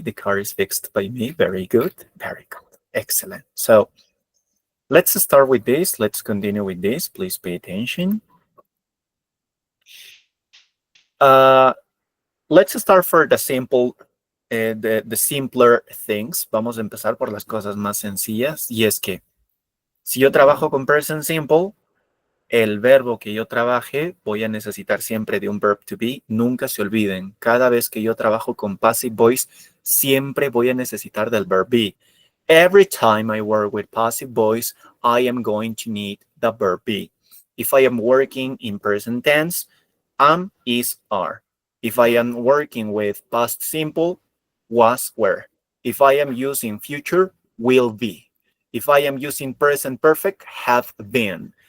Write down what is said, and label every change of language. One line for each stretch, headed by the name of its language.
English: The car is fixed by me. Very good. Very good. Excellent. So let's start with this. Let's continue with this. Please pay attention. Let's start for the simple, the simpler things.
Spanish: Vamos a empezar por las cosas más sencillas. Y es que si yo trabajo con present simple, el verbo que yo trabaje, voy a necesitar siempre de un verb to be. Nunca se olviden, cada vez que yo trabajo con passive voice, siempre voy a necesitar del verb be.
English: Every time I work with passive voice, I am going to need the verb be. If I am working in present tense, am, is, are. If I am working with past simple, was, were. If I am using future, will be. If I am using present perfect, have been.